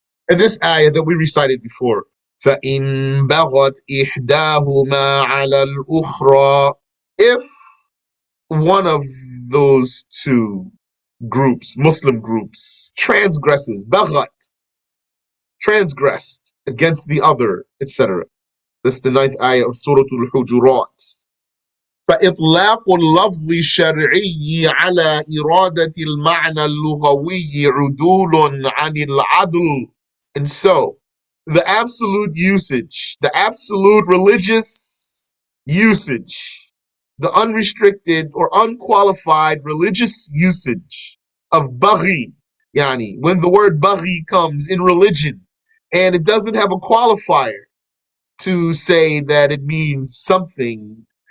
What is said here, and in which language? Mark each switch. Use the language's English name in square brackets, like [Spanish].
[English] And this ayah that we recited before, [Arabic] فَإِن بَغَتْ إِحْدَاهُمَا عَلَى الْأُخْرَى, [English] if one of those two groups, Muslim groups, transgresses, baghat, transgressed against the other, etc. That's the 9th ayah of Surah Al-Hujurat. [Arabic] فإطلاق اللفظ الشرعي على إرادة المعنى اللغوي عدول عن العدل. [English] And so, the absolute usage, the absolute religious usage, the unrestricted or unqualified religious usage of baghi, yani, when the word baghi comes in religion and it doesn't have a qualifier to say that it means something